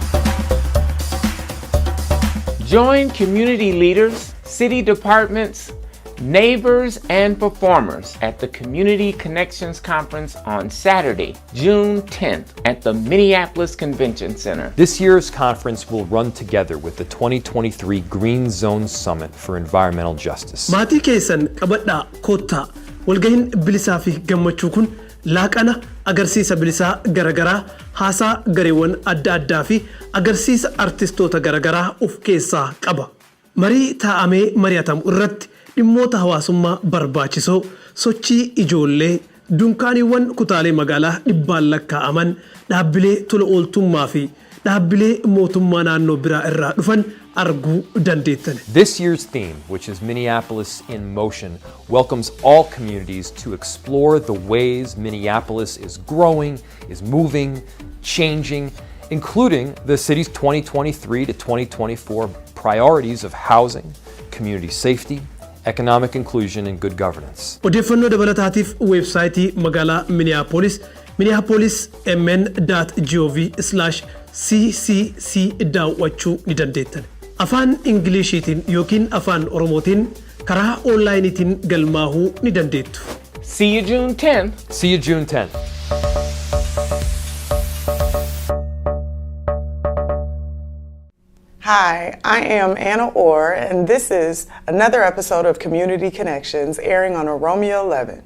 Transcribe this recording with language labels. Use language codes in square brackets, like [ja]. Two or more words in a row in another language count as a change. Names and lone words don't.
[en] Join community leaders, city departments, neighbors, and performers at the Community Connections Conference on Saturday, June 10th at the Minneapolis Convention Center. This year's conference will run together with the 2023 Green Zone Summit for Environmental Justice. [om] Maatii keessan qabadhaa kottaa walgahiin bilisaa fi gammachuu kun laaqana agarsiisa bilisaa garagaraa haasaa gareewwan adda addaa fi agarsiisa artistoota garagaraa of keessaa qaba. Marii taa'amee mari'atamu irratti dhimmoota hawaasummaa barbaachisoo sochii ijoollee dunkaaniiwwan kutaalee magaalaa dhibbaan lakkaa'aman dhaabbilee tola ooltummaa fi dhaabbilee mootummaa naannoo biraa irraa dhufan arguu dandeettan. [en] This year's theme, which is Minneapolis in Motion, welcomes all communities to explore the ways Minneapolis is growing, is moving, changing, including the city's 2023 to 2024 priorities of housing, community safety, economic inclusion, and good governance. [om] Odeeffannoo dabalataatiif weebsaayitii magaalaa Minneapolis minneapolis.mn.gov/ccc daawwachuu ni dandeettan. Afaan Ingiliishiitiin yookiin afaan Oromootiin karaa onlaayiniitiin galmaahuu ni dandeettu. [en] See you June 10th. See you June 10th. Hi, I am Anna Orr, and this is another episode of Community Connections airing on OROMIA11.